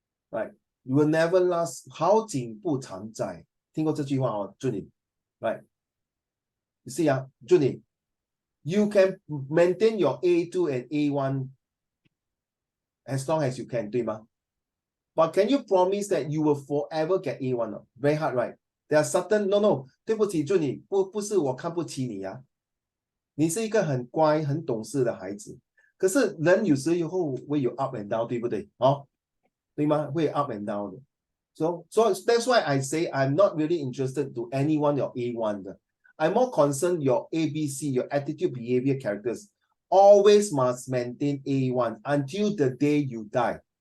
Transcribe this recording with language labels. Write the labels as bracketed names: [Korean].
[English] Right. You will never last. [Chinese] 好景不常在。听过这句话哦，祝你。Right. [English] You see, Junie, you can maintain your A2 and A1 as long as you can, [Chinese] 对吗? [English] But can you promise that you will forever get A1? Very hard, right? There are certain, no, [Chinese] 对不起，Junie，不是我看不起你呀，你是一个很乖、很懂事的孩子。可是人有时候会有 [English] up and down， [Chinese] 对不对？对吗？ [English] 会 up and down 的。 So that's why I say I'm not really interested to anyone your A1 的。 I'm more concerned your ABC, your attitude, behavior, characters. Always must maintain A1 until the day you die.